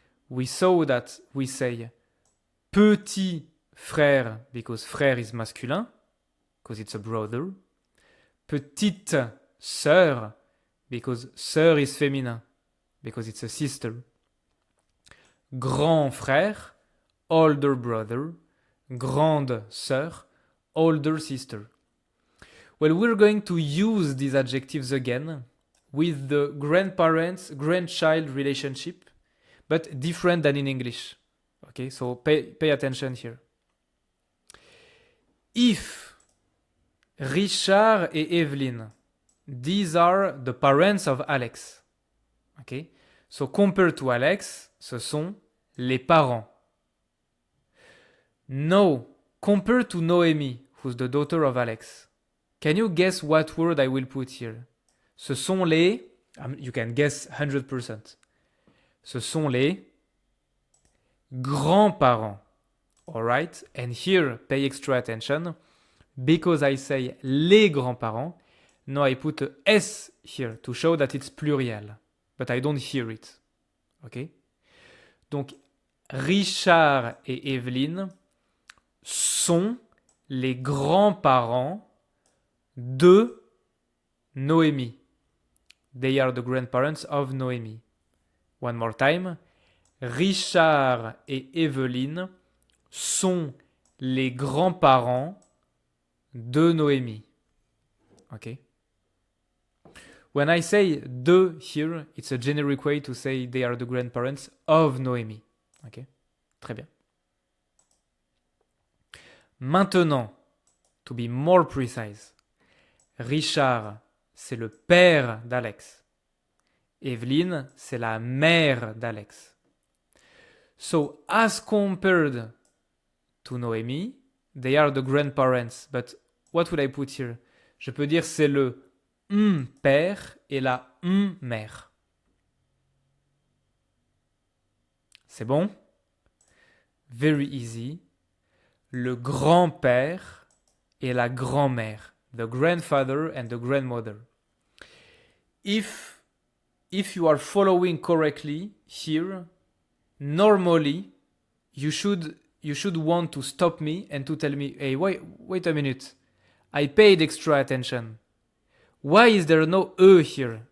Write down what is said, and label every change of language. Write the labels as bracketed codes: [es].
[en] We saw that we say petit frère because frère is masculin, because it's a brother. Petite sœur because sœur is feminine, because it's a sister. Grand frère, older brother. Grande sœur, older sister. Well, we're going to use these adjectives again with the grandparents-grandchild relationship, but different than in English. Okay, so pay attention here. If Richard et Evelyne, these are the parents of Alex. Okay, so compared to Alex, [fr] ce sont les parents. [en] No, compared to Noémie, who's the daughter of Alex. Can you guess what word I will put here? [fr] Ce sont les... [en] You can guess 100%. [fr] Ce sont les grands-parents. [en] Alright? And here, pay extra attention. Because I say les grands-parents, no, I put a S here to show that it's plurial. But I don't hear it. Okay? [fr] Donc, Richard et Evelyne sont les grands-parents de Noémie. [en] They are the grandparents of Noémie. One more time. [fr] Richard et Evelyne sont les grands-parents de Noémie. [en] Okay? When I say de here, it's a generic way to say they are the grandparents of Noémie. Okay? [fr] Très bien. Maintenant, [en] to be more precise, [fr] Richard, c'est le père d'Alex. Evelyne, c'est la mère d'Alex. [en] So, as compared to Noémie, they are the grandparents. But what would I put here? [fr] Je peux dire c'est le père et la mère. C'est bon? [en] Very easy. [fr] Le grand-père et la grand-mère. [en] The grandfather and the grandmother. If you are following correctly here, normally you should want to stop me and to tell me, hey, wait a minute. I paid extra attention. Why is there no E here?